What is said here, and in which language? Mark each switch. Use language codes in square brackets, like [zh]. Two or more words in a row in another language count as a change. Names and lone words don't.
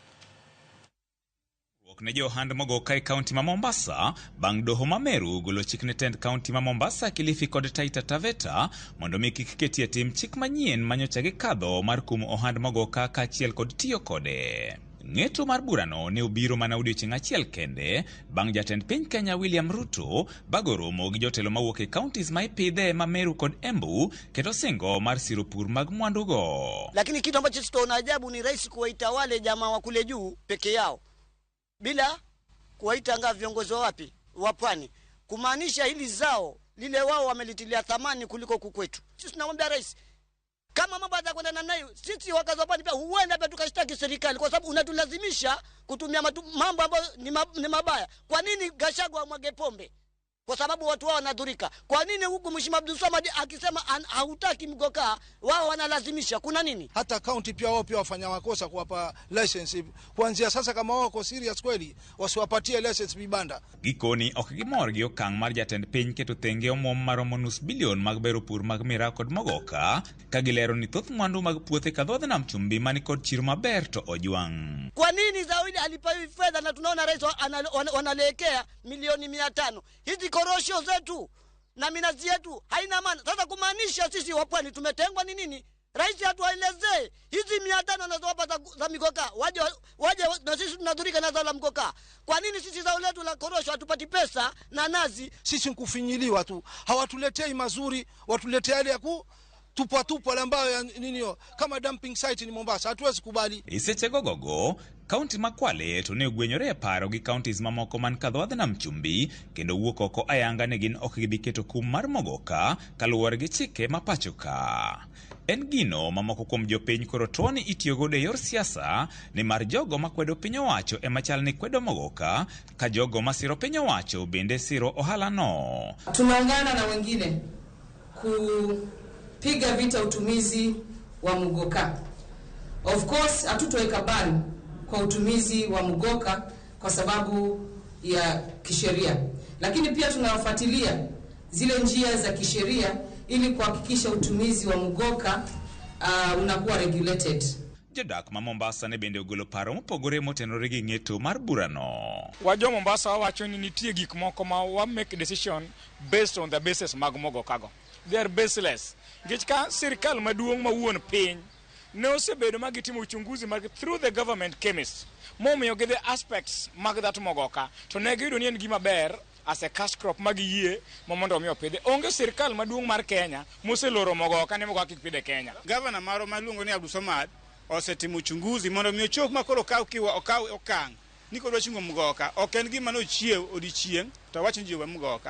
[luo] Ne jo ohand Mugoka e kaunti ma Mombasa bang' doho ma Meru golo chik ne tend kaunti ma Mombasa, Kilifi kod Taita Taveta mondo mi kik ketie tim chik manyien manyocha gikadho mar kumo ohand Mugoka kaachiel kod tiyo kode. Ng'eto mar burano ne obiro mana odiochieng' achiel kende bang' jatend piny Kenya William Ruto bago romo gi jotelo mawuok e counties ma ipidhe ma Meru kod Embu keto singo mar siro pur mag mwandugo. [sw] Lakini kitu ambacho sitaona ajabu ni rais kuwaita wale jamaa wa kule juu peke yao bila kuwaita anga viongozi wapi wa pwani, kumaanisha hili zao lile wao wamelitilia thamani kuliko kukwetu. Sisi tunamwambia rais, kama mambo yatakwenda namna hiyo, sisi wakazi wa pwani pia huenda pia tukashtaki serikali, kwa sababu unatulazimisha kutumia mambo ambayo ni mabaya. Kwa nini Gachagua amwage pombe? Kwa sababu watu wao wanadhurika. Kwa nini huku Mheshimiwa Abdul Samad akisema hautaki Mugoka wao wanalazimisha? Kuna nini? Hata county pia wao pia wafanya makosa kuwapa license. Kuanzia sasa kama wao wako serious kweli wasiwapatie license vibanda. [luo] Gikoni ok gimor gi okang' mar jatend piny keto thenge omwom maromo nus bilion mag bero pur mag miraa kod Mugoka ka gilero ni thoth mwandu mag puothe kadhodhe nam chumbi mani kod chiro maber to ojwang'. [sw] Kwa nini Zawadi alipewa fedha na tunaona rais wanalekea milioni 500? Hizi korosho zetu na minazi yetu haina maana. Sasa kumaanisha sisi wa pwani tumetengwa ni nini? Rais atuelezee hizi 500 anazowapa za Mugoka waje na sisi tunadhurika na za Mugoka. Kwa nini sisi zao letu la korosho hatupati pesa na nazi? Sisi kufinyiliwa tu, hawatuletei mazuri, watuletea ile ya tupa ambayo ninio kama [en] dumping site [sw] ni Mombasa, hatuwezi kubali. [luo] Iseche gogogo kaunti ma Kwale to ne ogwenyore paro gi counties mamoko man kadhodhe nam chumbi kendo wuok oko ayanga ne gin ok gibi keto kum mar Mugoka kaluwore gi chike ma pacho ka. En gino mamoko kuom jopiny koro tuoni itiyo godo e yor siasa ni mar jogo makwedo piny owacho e machal ni kwedo Mugoka ka jogo masiro piny owacho bende siro ohala no. [sw] Tunaungana na wengine kupiga vita utumizi wa Mugoka. [en] Of course [sw] hatutoweka bani kwa utumizi wa Mugoka kwa sababu ya kisheria, lakini pia tunawafuatilia zile njia za kisheria ili kuhakikisha utumizi wa Mugoka unakuwa regulated. [luo] Jodak ma Mombasa ne bende ogolo paro mopogore motenore gi ng'eto mar burano. Wajo Mombasa wacho ni nitie gik moko ma wa [en] make decision based on the basis [luo] mag Mugoka go. [en] They are baseless. [luo] Nikech ka sirkal maduong' ma wuon piny ne osebedo magitimo uchunguzi mag [en] through the government chemist [luo] momiyo gi [en] the aspects [luo] mag that Mugoka to ne giyudo ni en gima ber [en] as a cash crop [luo] magiyie mondo omiyo pidhe. Onge sirkal maduong' mar Kenya moseloro Mugoka ne Mugoka kik pidhe Kenya. Gavana maro maluongo ni Abdul Samad osetimo uchunguzi mondo omiyo chok makoro okaw okang' ni kodwa chingo Mugoka ok en gima no chiew odichieng' to wacho jiwa Mugoka.